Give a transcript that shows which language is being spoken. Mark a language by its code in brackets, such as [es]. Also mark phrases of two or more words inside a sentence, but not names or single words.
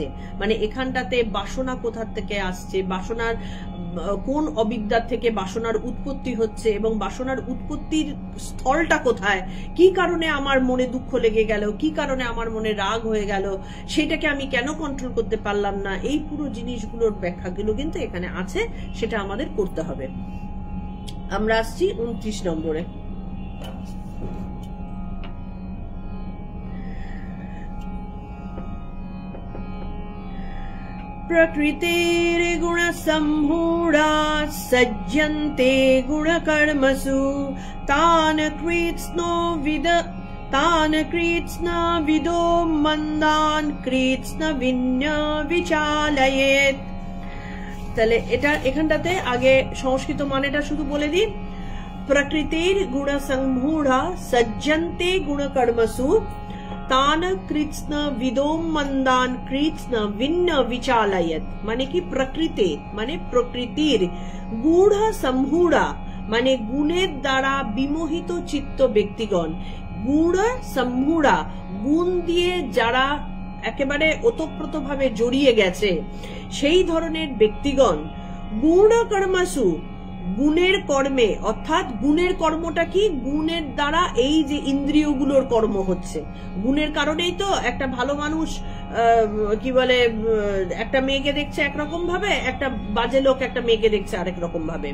[bn] মানে এখানটাতে বাসনা কোথা থেকে আসছে, বাসনার কোন অবিদ্যার থেকে বাসনার উৎপত্তি হচ্ছে এবং বাসনার উৎপত্তির স্থলটা কোথায়, কি কারণে আমার মনে দুঃখ লেগে গেল, কি কারণে আমার মনে রাগ হয়ে গেল, সেটাকে আমি কেন কন্ট্রোল করতে পারলাম না, এই পুরো জিনিসগুলোর ব্যাখ্যাগুলো কিন্তু এখানে আছে, সেটা আমাদের করতে হবে। আমরা আসছি 29 নম্বরে। [sa] प्रकृतिर गुण सम्मूढा सज्जन्ते गुणकर्मसु तान् कृत्स्न विदो मन्दान् कृत्स्न विन्य विचालयेत्। [bn] তাহলে এটা এখানটাতে আগে সংস্কৃত মানেটা শুধু বলে দিই। [sa] প্রকৃতির গুণ সম্মূঢ়া সজ্জন্তে গুণকর্মসু तान कृत्स्न विदोम मंदान कृत्स्न विन्न विचालयत। [bn] মানে কী প্রকৃতি মানে প্রকৃতির, [sa] गुण सम्मूढ़ा [bn] মানে গুণের দ্বারা বিমোহিত চিত্ত ব্যক্তিগণ, [sa] गुण सम्मूढ़ा [bn] গুণ দিয়ে যারা একেবারে ওতপ্রোত ভাবে জড়িয়ে গেছে সেই ধরনের ব্যক্তিগণ, [sa] গুণ কর্মসু [bn] গুণের কর্মে, অর্থাৎ গুণের কর্মটা কি, গুণের দ্বারা এই যে ইন্দ্রিয়গুলোর কর্ম হচ্ছে, গুণের কারণেই তো একটা ভালো মানুষ কি বলে একটা মেয়েকে দেখছে একরকম ভাবে, একটা বাজে লোক একটা মেয়েকে দেখছে আরেক রকম ভাবে।